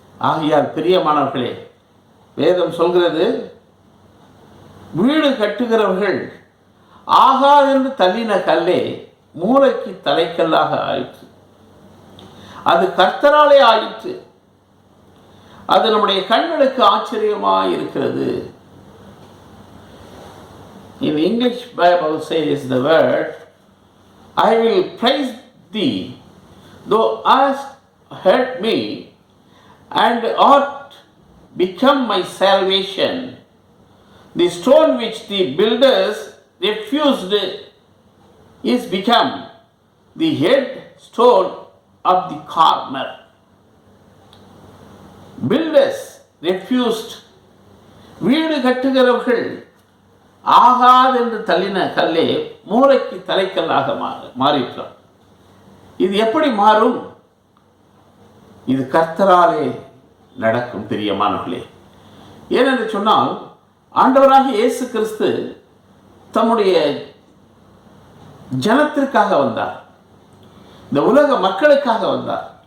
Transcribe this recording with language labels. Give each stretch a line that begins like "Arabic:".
Tamil: ஆகையால் பிரியமானவர்களே, வேதம் சொல்கிறது, வீடு கட்டுகிறவர்கள் ஆகாதென்று தள்ளின கல்லே மூளைக்கு தலைக்கல்லாக ஆயிற்று. அது கர்த்தராலே ஆயிற்று. அது நம்முடைய கண்களுக்கு ஆச்சரியமாக இருக்கிறது.
English: In English Bible says the word, I will praise thee, though hast hurt me, and art become my salvation. The stone which the builders refused is become the head stone of the corner. Builders refused,
Tamil: வீடு கட்டுகிறவர்கள் ஆகாதென்று தள்ளின கல்லே மூளைக்கு தலைக்கல்லாக மாறிற்றார். இது எப்படி மாறும்? இது கர்த்தராலே நடக்கும் பிரியமானவர்களே. ஏனென்று சொன்னால், ஆண்டவராக இயேசு கிறிஸ்து தம்முடைய ஜனத்திற்காக வந்தார், இந்த உலக மக்களுக்காக வந்தார்.